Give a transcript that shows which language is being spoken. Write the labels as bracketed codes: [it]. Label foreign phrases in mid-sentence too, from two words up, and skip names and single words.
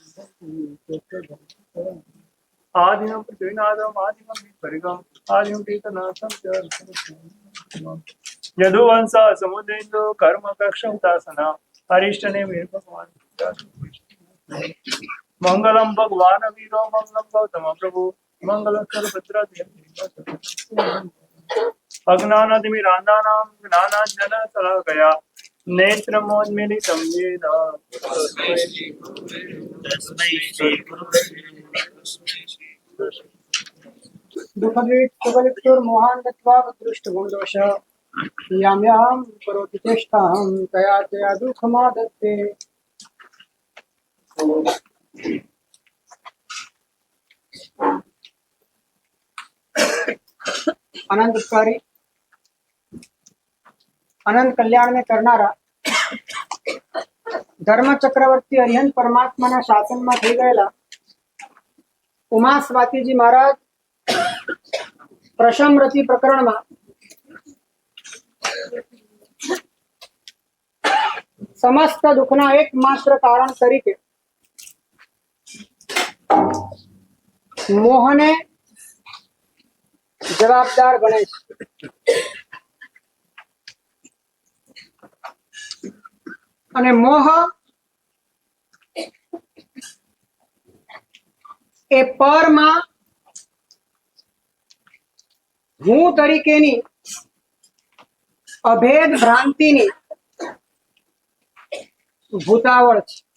[sa] आदिनम पृथ्वीनाथम आदिनम परिगम आदिनम तीर्थनाथम च यदुवंशा समुद्रेन्द्रो कर्म कक्षम दासना हरिष्ठने वीर भगवान मंगलम भगवान वीरो मंगलम गौतम प्रभु मंगलम सर्वभद्राध्य अज्ञानातिमिरांधानाम ज्ञानांजन शलाकया નેત્રમોન્મિલિतं येन तस्मै श्री गुरुवे दुःखदृष्टबलिप्तुर्मोहान् दत्त्वा दृष्टगुणदोष याम्यां करोति चेष्टां तया तया दुःखमादत्ते [gu] અનંતકારી અનંત કલ્યાણ મેં કરનારા ધર્મ ચક્રવર્તી હરિહંત પરમાત્મા શાસન મેં થી ગયેલા ઉમા સ્વાતીજી મહારાજ પ્રશમરતિ પ્રકરણ મેં સમસ્ત દુખના એકમાત્ર કારણ તરીકે મોહને જવાબદાર ગણે અને મોહ એ પરમાં હું તરીકેની અભેદ ભ્રાંતિની ભૂતાવળ છે.